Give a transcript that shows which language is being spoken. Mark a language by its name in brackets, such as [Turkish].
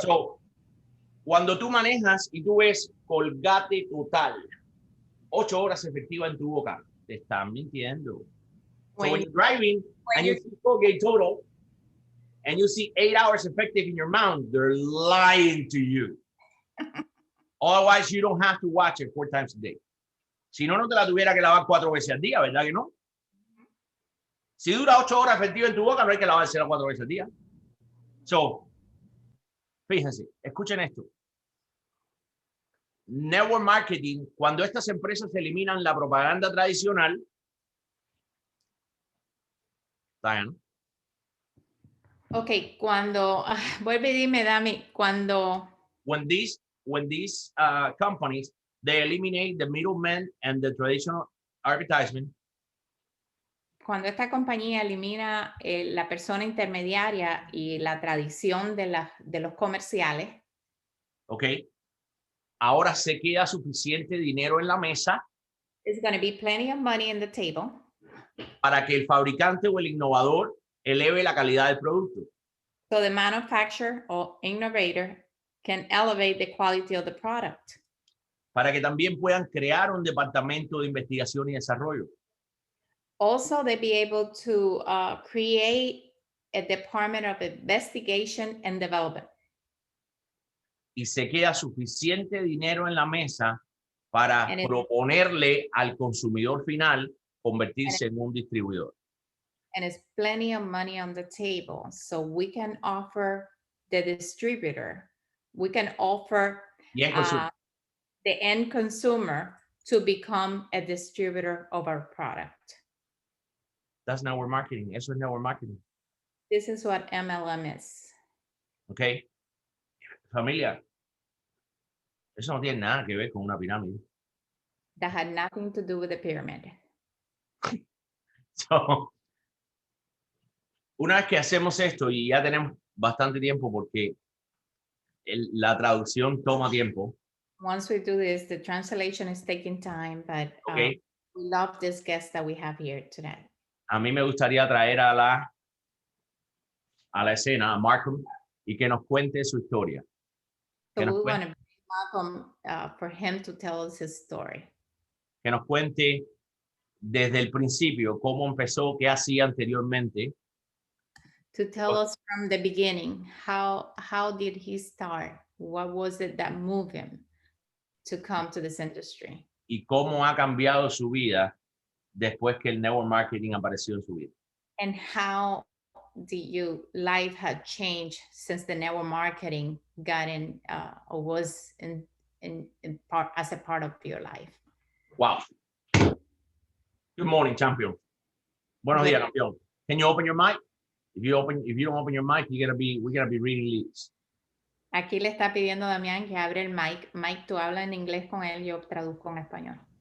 [Spanish] So, cuando tú manejas y tú ves Colgate Total, 8 horas efectivas en tu boca, te están mintiendo. [English] So when you're driving and you see Colgate Total and you see 8 hours effective in your mouth, they're lying to you. Otherwise, you don't have to watch it 4 times a day. [Spanish] Si no, no te la tuviera que lavar 4 veces al día, ¿verdad que no? Si dura 8 horas efectiva en tu boca, no hay que lavársela 4 veces al día. So, fíjense, escuchen esto. Network marketing, cuando estas empresas eliminan la propaganda tradicional, Diana. Ok, cuando, vuelve y dime, Dami, cuando... [English] When these companies, they eliminate the middleman and the traditional advertisement. [Spanish] Cuando esta compañía elimina la persona intermediaria y la tradición de los comerciales. Ok. Ahora se queda suficiente dinero en la mesa. [English] There's going to be plenty of money in the table. [Spanish] Para que el fabricante o el innovador eleve la calidad del producto. [English] So the manufacturer or innovator can elevate the quality of the product. [Spanish] Para que también puedan crear un departamento de investigación y desarrollo. [English] Also, they be able to create a department of investigation and development. [Spanish] Y se queda suficiente dinero en la mesa para proponerle al consumidor final convertirse en un distribuidor. [English] And it's plenty of money on the table, so we can offer the distributor we can offer [Spanish] Y en consumo. [English] the end consumer to become a distributor of our product. That's network marketing. [Spanish] Eso es network marketing. [English] This is what MLM is. Okay. [Spanish] Familia, eso no tiene nada que ver con una pirámide. [English] That had nothing to do with the pyramid. [Spanish] So, una vez que hacemos esto y ya tenemos bastante tiempo porque la traducción toma tiempo. [English] Once we do this, the translation is taking time, but Okay. we love this guest that we have here today. [Spanish] A mí me gustaría traer a la escena a Malcolm y que nos cuente su historia. [English] So [Spanish] Que [English] we [Spanish] nos, [English] want to welcome for him to tell us his story. [Spanish] que nos cuente desde el principio cómo empezó, qué hacía anteriormente. [English] To tell us from the beginning, how did he start? What was it that moved him to come to this industry? [Spanish] Y cómo ha cambiado su vida después que el network marketing apareció en su vida. [English] And how life had changed since the network marketing got in or was in part as a part of your life? Wow. Good morning, champion. [Spanish] Buenos días, campeón. [English] Can you open your mic? If you don't open your mic, we're gonna be reading leads. [Spanish] Aquí le está pidiendo Damián que abre el mic. Mike, tú hablas en inglés con él, yo traduzco en español.